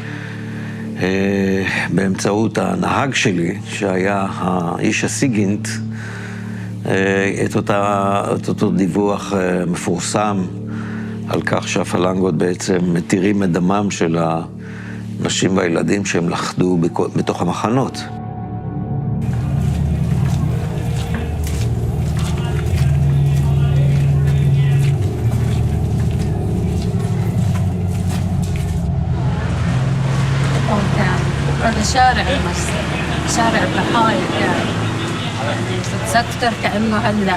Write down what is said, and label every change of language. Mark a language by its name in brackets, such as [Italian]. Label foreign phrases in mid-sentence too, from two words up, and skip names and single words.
[Hebrew] באמצעות הנהג שלי, שהיה האיש הסיגינט, את אותו דיווח מפורסם על כך שהפלנגות בעצם מתירים את דמם של הנשים והילדים שהם לחדו בתוך המחנות. [Arabic] هذا شارع المسجد، شارع الضحايا كان تتذكر كأنه هلا.